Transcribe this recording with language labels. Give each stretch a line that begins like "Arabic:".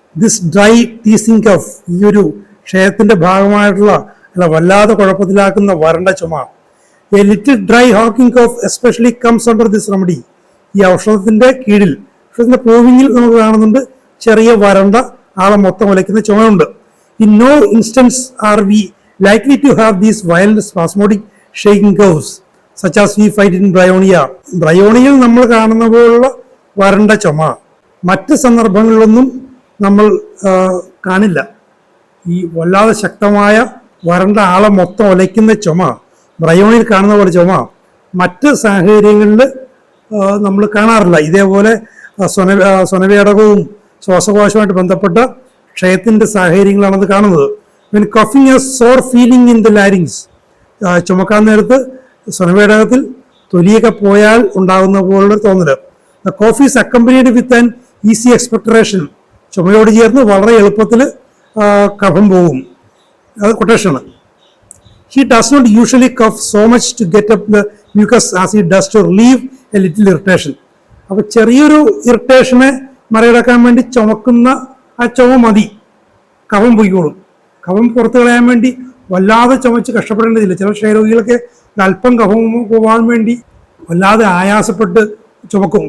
English: this dry teasing cough,
Malayalam: ഈ ഒരു ക്ഷയത്തിൻ്റെ ഭാഗമായിട്ടുള്ള അയാളെ വല്ലാതെ കുഴപ്പത്തിലാക്കുന്ന വരണ്ട ചുമ,
English: A little dry hawking cough especially comes under this remedy.
Malayalam: ഈ ഔഷധത്തിന്റെ കീഴിൽ ഔഷധത്തിന്റെ പൂവിങ്ങിൽ നമുക്ക് കാണുന്നുണ്ട് ചെറിയ വരണ്ട ആളെ മൊത്തം ഉലയ്ക്കുന്ന ചുമയുണ്ട്.
English: In no instance are we likely to have these violent spasmodic shaking curves such as we find in bryonia.
Malayalam: ബ്രയോണിയയിൽ നമ്മൾ കാണുന്ന പോലുള്ള വരണ്ട ചുമ മറ്റ് സന്ദർഭങ്ങളിലൊന്നും നമ്മൾ കാണില്ല. ഈ വല്ലാതെ ശക്തമായ വരണ്ട ആളെ മൊത്തം ഒലയ്ക്കുന്ന ചുമ, ബ്രയോണിയിൽ കാണുന്ന പോലെ ചുമ മറ്റ് സാഹചര്യങ്ങളിൽ നമ്മൾ കാണാറില്ല. ഇതേപോലെ സ്വനവേടകവും ശ്വാസകോശവുമായിട്ട് ബന്ധപ്പെട്ട ക്ഷയത്തിന്റെ സാഹചര്യങ്ങളാണത് കാണുന്നത്.
English: When coughing a sore feeling in the larynx,
Malayalam: ചുമക്കാൻ നേരത്ത് സ്വനവേടകത്തിൽ തൊലിയൊക്കെ പോയാൽ ഉണ്ടാകുന്ന പോലുള്ള തോന്നല്.
English: The cough is accompanied with an easy expectoration.
Malayalam: ചുമയോട് ചേർന്ന് വളരെ എളുപ്പത്തിൽ കഫം പോകും. അത് കൊട്ടേഷനാണ്.
English: He does not usually cough so much to get up the mucus as he does to relieve a little irritation.
Malayalam: അപ്പോൾ ചെറിയൊരു ഇറിറ്റേഷനെ മറികടക്കാൻ വേണ്ടി ചുമക്കുന്ന ആ ചുമ മതി, കഫം പോയിക്കോളും. കഫം പുറത്തു കളയാൻ വേണ്ടി വല്ലാതെ ചുമച്ച് കഷ്ടപ്പെടേണ്ടതില്ല. ചില ക്ഷയരോഗികളൊക്കെ അല്പം കഫം പോകാൻ വേണ്ടി വല്ലാതെ ആയാസപ്പെട്ട് ചുമക്കും.